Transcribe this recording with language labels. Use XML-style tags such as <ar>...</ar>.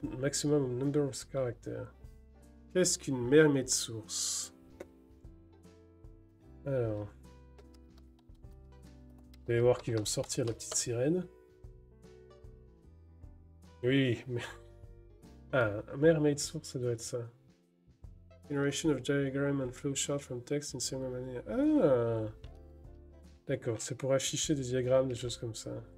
<en>Maximum number of characters.</en> <fr>Qu'est-ce qu'une Mermaid source? Alors. Vous allez voir qu'il va me sortir la petite sirène. Oui, mais... Ah, Mermaid source, ça doit être ça.</fr> <en>Generation of diagram and flowchart from text in similar manner.</en> <fr>Ah! D'accord, c'est pour afficher des diagrammes, des choses comme ça.</fr>